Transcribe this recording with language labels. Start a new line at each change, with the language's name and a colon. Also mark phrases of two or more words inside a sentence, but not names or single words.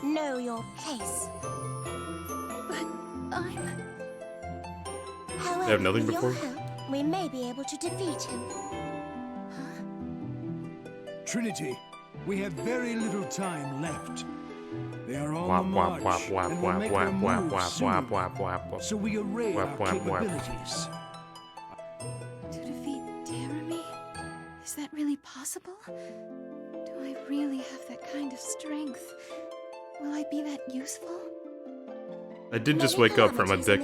English: Know your place. But I'm... However, They have nothing with before? your help, we may be able to defeat him. Trinity, we have very little time left. They are on Wap the wap march wap wap and will wap make wap their wap move wap soon. wap wap wap. So we array Wap, our wap, wap. capabilities. To defeat Jeremy? Is that really possible? Do I really have that kind of strength? Will I be that useful? I did just Many wake up from a calamities in this